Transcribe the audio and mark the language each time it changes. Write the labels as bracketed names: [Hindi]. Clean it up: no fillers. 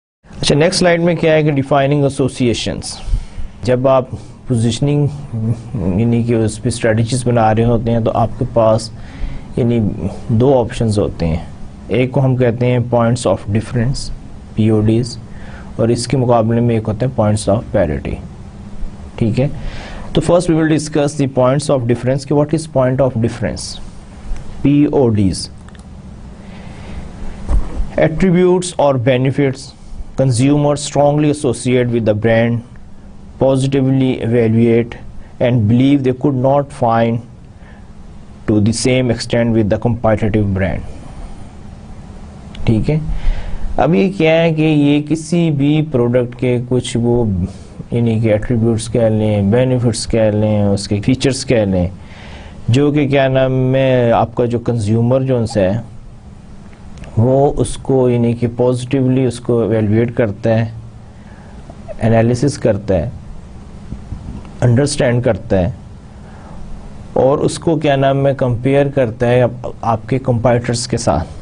[Urdu] اچھا، next slide میں کیا ہے کہ ڈیفائننگ ایسوسیشنز. جب آپ پوزیشننگ یعنی کہ اس پہ اسٹریٹجیز بنا رہے ہوتے ہیں تو آپ کے پاس یعنی دو آپشنز ہوتے ہیں. ایک کو ہم کہتے ہیں پوائنٹس آف ڈفرینس، PODs، اور اس کے مقابلے میں ایک ہوتے ہیں پوائنٹس آف پیرٹی. ٹھیک ہے، تو [English] First we will discuss the points of difference کہ what is point of difference. PODs: attributes اور benefits consumers strongly associate with the brand, positively evaluate and believe they could not find to the same extent with the competitive brand. [Urdu] ٹھیک ہے، اب یہ کیا ہے کہ یہ کسی بھی پروڈکٹ کے کچھ وہ یعنی کہ ایٹریبیوٹس کہہ لیں، بینیفٹس کہہ لیں، اس کے فیچرز کہہ لیں، جو کہ کیا نام ہے آپ کا جو کنزیومر جو ان سے ہے وہ اس کو یعنی کہ پازیٹیولی اس کو ایویلویٹ کرتا ہے، انالیسس کرتا ہے، انڈرسٹینڈ کرتا ہے، اور اس کو کیا نام ہے کمپیئر کرتا ہے آپ کے کمپیٹرز کے ساتھ.